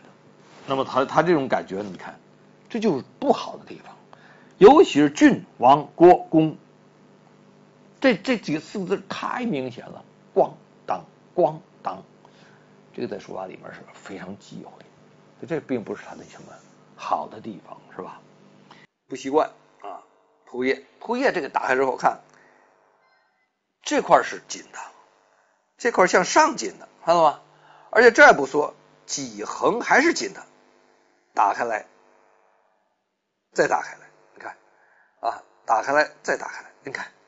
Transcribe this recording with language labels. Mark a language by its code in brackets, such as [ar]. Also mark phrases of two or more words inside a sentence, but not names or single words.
[zh] 那麼他這種感覺，你看，這就是不好的地方，尤其是郡、王、郭、公，這幾個四個字太明顯了，咣當咣當，這個在書法裡面是非常忌諱的，這並不是他的什麼好的地方，是吧？不習慣啊，鋪頁這個打開之後看，這塊是緊的，這塊向上緊的，看到嗎？而且这還不說，幾橫還是緊的，打開來，再打開來，你看啊，打開來再打開來，你看。